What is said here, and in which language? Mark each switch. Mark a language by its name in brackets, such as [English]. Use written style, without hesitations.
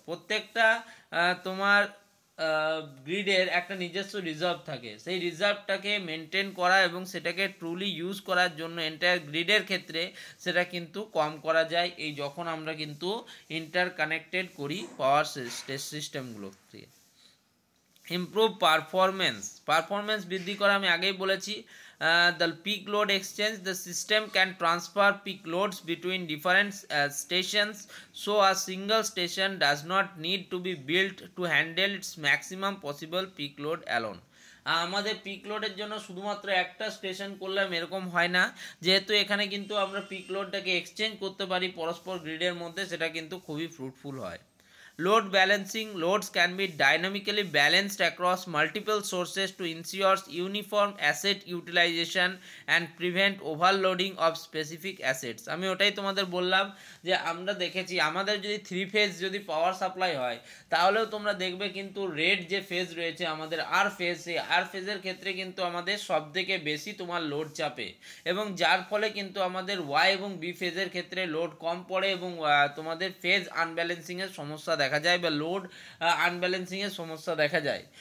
[Bangla] প্রত্যেকটা তোমার গ্রিডের একটা নিজস্ব রিজার্ভ থাকে, সেই রিজার্ভটাকে মেনটেন করা এবং সেটাকে ট্রুলি ইউজ করার জন্য এন্টায়ার গ্রিডের ক্ষেত্রে সেটা কিন্তু কম করা যায় এই যখন আমরা কিন্তু ইন্টারকানেক্টেড করি পাওয়ার সিস্টেমগুলোকে। ইমপ্রুভ পারফরমেন্স বৃদ্ধি করা, আমি আগেই বলেছি। [English] The peak load exchange, the system can transfer peak loads between different stations, so a single station does not need to be built to handle its maximum possible peak load alone. [Bangla] আমাদের pick লোডের জন্য শুধুমাত্র একটা station করলাম এরকম হয় না, যেহেতু এখানে কিন্তু আমরা পিক লোডটাকে এক্সচেঞ্জ করতে পারি পরস্পর গ্রিডের মধ্যে, সেটা কিন্তু খুবই ফ্রুটফুল হয়। [English] Load balancing, loads can be dynamically balanced across multiple sources to ensure uniform asset utilization and prevent overloading of specific assets. [Bangla] আমি ওটাই তোমাদের বললাম যে আমরা দেখেছি আমাদের যদি 3 ফেজ যদি পাওয়ার সাপ্লাই হয় তাহলেও তোমরা দেখবে কিন্তু রেড যে ফেজ রয়েছে আমাদের আর ফেজ, সেই আর ফেজের ক্ষেত্রে কিন্তু আমাদের সবথেকে বেশি তোমার লোড চাপে এবং যার ফলে কিন্তু আমাদের ওয়াই এবং বি ফেজের ক্ষেত্রে লোড কম পড়ে এবং তোমাদের ফেজ আনব্যালেন্সিংয়ের সমস্যা দেখা যায় বা লোড আনব্যালেন্সিংয়ের সমস্যা দেখা যায়।